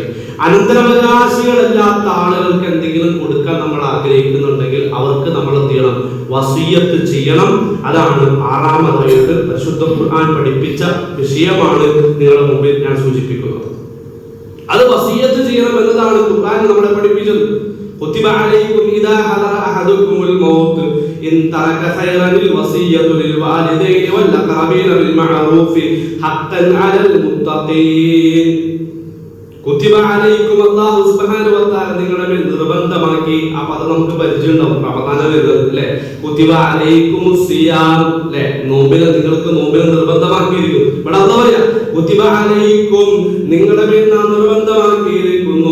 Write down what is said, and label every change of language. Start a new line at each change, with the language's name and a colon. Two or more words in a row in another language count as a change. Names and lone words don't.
Malayalam: അനന്തരാവകാശികളല്ലാത്ത ആളുകൾക്ക് എന്തെങ്കിലും കൊടുക്കാൻ നമ്മൾ ആഗ്രഹിക്കുന്നുണ്ടെങ്കിൽ അവർക്ക് നമ്മൾ എന്ത് ചെയ്യണം, വസിയത്ത് ചെയ്യണം. അതാണ് ആറാമതായിട്ട് പരിശുദ്ധ ഖുർആൻ പഠിപ്പിച്ച വിഷയമാണ് നിങ്ങളുടെ മുമ്പിൽ ഞാൻ സൂചിപ്പിക്കുന്നത്. അത് വസിയത്ത് ചെയ്യണം എന്നതാണ് ഖുർആൻ നമ്മളെ പഠിപ്പിച്ചത്.
Arabic: كتب عليكم إذا حضر أحدكم الموت إن ترك خيرا الوصية للوالدين والأقربين بالمعروف حقا على المتقين. كتب عليكم, الله سبحانه وتعالى
Malayalam: നിങ്ങളുടെ മേൽ നിർബന്ധമാക്കി. ആ പദം നമുക്ക് പരിചയമുണ്ടാവും, റമദാൻ വരുന്നത് അല്ലേ.
Arabic: كتب عليكم الصيام,
Malayalam: അല്ലേ, നോമ്പിനെ നിങ്ങൾക്ക് നോമ്പിനെ നിർബന്ധമാക്കിയിരിക്കുന്നു. ഇവിടെ അല്ലാഹു പറയാ,
Arabic: كتب عليكم
Malayalam: നിങ്ങളുടെ മേൽ നാം നിർബന്ധമാക്കിയിരിക്കുന്നു.